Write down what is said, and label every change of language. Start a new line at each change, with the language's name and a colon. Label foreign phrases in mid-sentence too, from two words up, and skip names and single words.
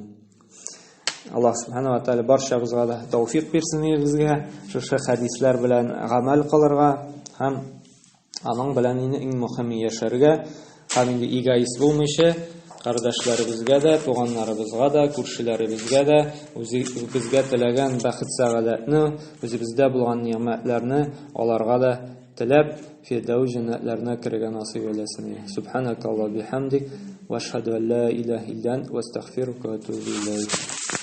Tatar: Аллаһ
Arabic: سبحانه وتعالى
Tatar: барчабызга да тауфик бирсен безгә, шушы хадисләр белән гамәл кылырга һәм аның белән иң мөһиме яшәргә, һәм инде эгоист булмыйча кардәшләребезгә дә, туганнарыбызга да, күршеләребезгә дә, үзебезгә теләгән бәхет сәгадәтне, үзебездә булган ниъмәтләрне аларга да теләп, фирдәүс җәннәтләренә кергән насыйп әйләсен.
Arabic: سبحانك اللهم وبحمدك وأشهد أن لا إله إلا أنت وأستغفرك وأتوب إليك.